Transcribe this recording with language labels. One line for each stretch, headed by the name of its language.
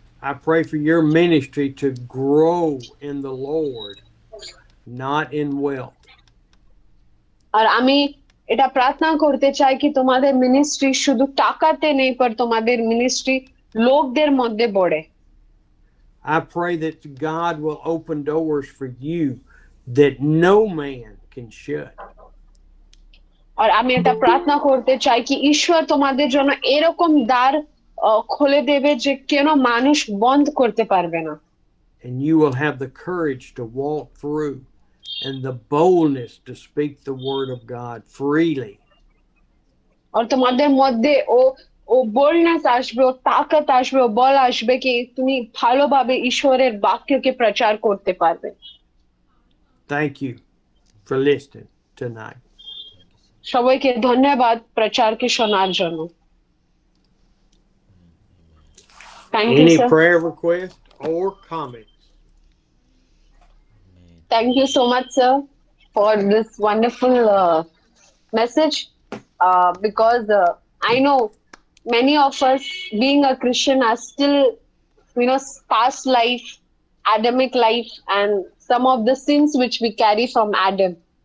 English: I pray for your ministry to grow in the Lord, not in wealth.
Bangla: আর আমি এটা প্রার্থনা করতে চাই কি তোমাদের মিনিস্ট্রি শুধু টাকাতে নেই, পর তোমাদের মিনিস্ট্রি লোকদের মধ্যে বড়ে।
English: I pray that God will open doors for you that no man can shut.
Bangla: আর আমি এটা প্রার্থনা করতে চাই কি ঈশ্বর তোমাদের জন্য এরকম দ্বার খুলে দেবে যে কেন মানুষ বন্ধ করতে পারবে না।
English: And you will have the courage to walk through and the boldness to speak the word of God freely.
Bangla: আর তোমাদের মধ্যে ও বোল্ডনেস আসবে, ও তাকাত আসবে, ও বল আসবে কি তুমি ভালোভাবে ঈশ্বরের বাক্যকে প্রচার করতে পারবে।
English: Thank you for listening tonight.
Bangla: সবাইকে ধন্যবাদ প্রচারকে শোনার জন্য।
English: Thank you Any sir. prayer requests or comments? Thank you so much, sir, for this wonderful message. Because I know many of us, being a Christian, are still, past life, Adamic life, and some of the sins which we carry from Adam.